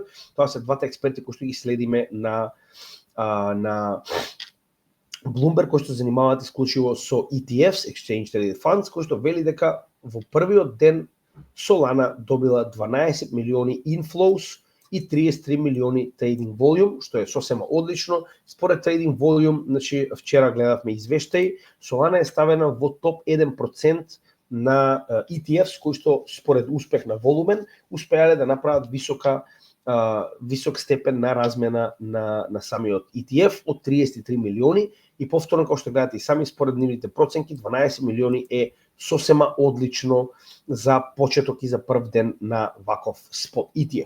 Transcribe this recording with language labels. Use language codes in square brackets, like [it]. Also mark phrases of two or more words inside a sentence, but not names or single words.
[mk] Тоа се двата експерти кои што ги следиме на Bloomberg, кој што занимаваат исклучиво со ETFs, [en] Exchange Traded Funds, [mk] кој што вели дека во првиот ден Solana добила 12 милиони inflows и 33 милиони [en] trading volume, [mk] што е сосема одлично. Според [en] trading volume, [mk] значи вчера гледавме извештај, Solana е ставена во топ 1% на ETFs кои што според успех на волумен успеале да направат висок степен на размена на самиот ETF од 33 милиони и повторно, како што гледате и сами, според нивните проценки, 12 милиони е сосема одлично за почеток и за прв ден на ваков спот ETF.